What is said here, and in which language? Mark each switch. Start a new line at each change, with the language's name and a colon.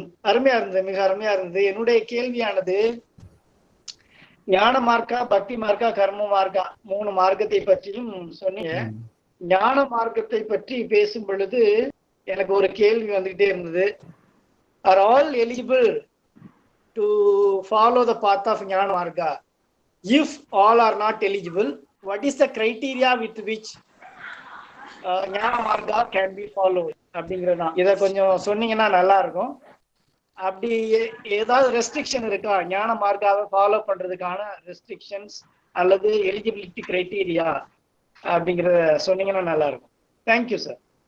Tamil: அருமையா இருந்தது, மிக அருமையா இருந்தது. என்னுடைய கேள்வியானது ஞான மார்க்கா, பக்தி மார்க்கா, கர்ம மார்க்கா, 3 மார்க்கத்தை பற்றியும் சொன்னீங்க. ஞான மார்க்கத்தை பற்றி பேசும் பொழுது எனக்கு ஒரு கேள்வி வந்துகிட்டே இருந்தது.
English: are all eligible to follow the path of Jnana Marga? If all are not eligible, what is the criteria with which Jnana Marga can be followed?
Tamil: அப்படிங்கிறதா இதை கொஞ்சம் சொன்னீங்கன்னா நல்லா இருக்கும். அப்படி ஏதாவது ரெஸ்ட்ரிக்ஷன் இருக்கா ஞான மார்க்காவை ஃபாலோ பண்றதுக்கான ரெஸ்ட்ரிக்ஷன்ஸ் அல்லது
English: eligibility criteria
Tamil: அப்படிங்கிறத சொன்னீங்கன்னா நல்லா இருக்கும்.
English: Thank you sir.